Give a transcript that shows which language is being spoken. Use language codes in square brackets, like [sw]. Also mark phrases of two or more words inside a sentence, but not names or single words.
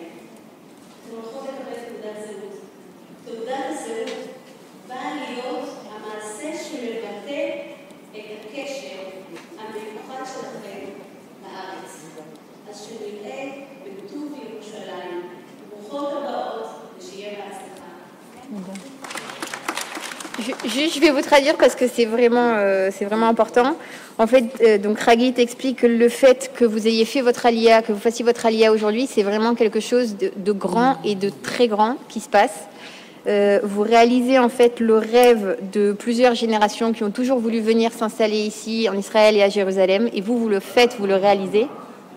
[he] אתם הולכות לקבל תעודת זהות. תעודת הזהות באה להיות המעשה שמבטא את הקשר המיוחד שלכם לארץ. אז שנראה בטוב ירושלים. ברוכות הבאות ושיהיה בהצלחה. [fr] Je vais vous traduire parce que c'est vraiment important. En fait, donc Hagit explique que le fait que vous ayez fait votre alia, que vous fassiez votre alia aujourd'hui, c'est vraiment quelque chose de grand et de très grand qui se passe. Vous réalisez en fait le rêve de plusieurs générations qui ont toujours voulu venir s'installer ici en Israël et à Jérusalem, et vous le faites, vous le réalisez.